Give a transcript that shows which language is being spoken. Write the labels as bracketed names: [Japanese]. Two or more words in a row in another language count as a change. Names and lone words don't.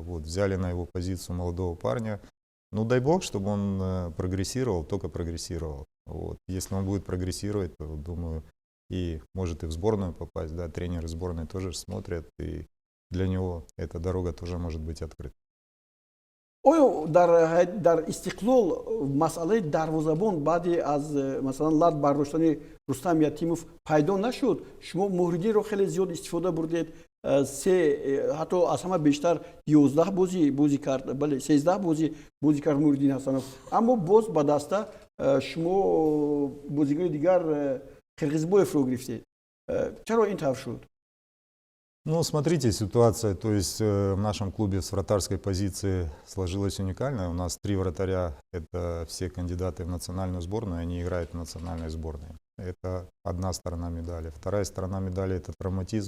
[Russian] Вот, взяли на его позицию молодого парня. Ну, дай бог, чтобы он прогрессировал, только прогрессировал. Вот. Если он будет прогрессировать, то, думаю, и может и в сборную попасть. Да, тренеры сборной тоже смотрят, и для него эта дорога тоже может быть открыта. [Tajik] آیا در استقلال مسئله دروازه‌بان بعد از مثلا لات برداشتن رستم یتیموف پیدا نشد؟ شما مهردی رو خیلی زیاد استفاده بردید، حتی از همه بیشتر 11 بازی کرد، بله 13 بازی کرد مهردین حسنوف، اما باز به دسته شما بازیگر دیگر قرقیزبویف رو گرفتید. چرا این طور شد؟ [Russian] Ну, смотрите, ситуация, то есть в нашем клубе с вратарской позиции сложилась уникальная. У нас 3 вратаря, это все кандидаты в национальную сборную, они играют в национальной сборной. Это одна сторона медали. Вторая сторона медали — это травматизм.